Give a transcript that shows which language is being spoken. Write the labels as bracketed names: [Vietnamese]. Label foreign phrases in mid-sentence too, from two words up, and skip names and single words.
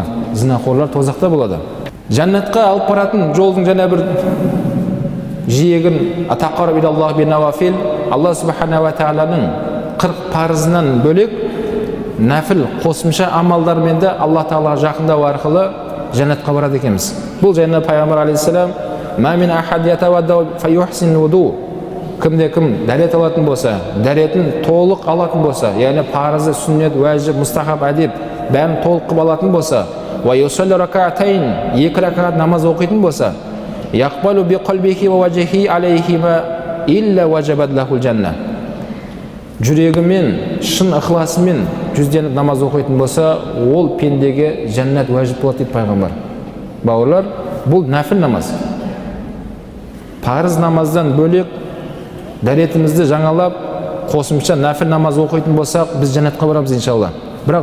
[Kazakh] Зинақорлар тозақта болады. Жәннатқа алып баратын жолдың жаңа бір жиегін [Arabic] تقرب إلى الله بالنوافل, [Kazakh] Алла субхана ва тағаланың 40 парызынан бөлек нәфіл қосымша амалдармен де Алла тағалаға жақындау арқылы жәннатқа барады екенбіз. Бұл жайында пайғамбар алейхиссалам [Arabic] ما من أحد يتوضأ فيحسن الوضوء, [Kazakh] кімде-кім дәрет алатын болса, дәретін толық алатын болса, яғни парызы, сүннет, уәжіп, мұстахаб, әдеп бәрін толық қылып алатын болса, [Arabic] ويصلي ركعتين, [Kazakh] 2 ракат намаз оқитын болса, [Arabic] يقبل بقلبه ووجهه عليهما إلا وجبت له الجنة, [Kazakh] жүрегімен, шын ықыласымен жүзденіп намаз оқитын болса, ол пендеге жәннат уәжіп болады дейді пайғамбар. Бауырлар, бұл нәфіл намаз. Парыз намаздан бөлек дәретімізді жаңалап, қосымша нәфіл намаз оқитын болсақ, біз жәннатқа барамыз иншалла.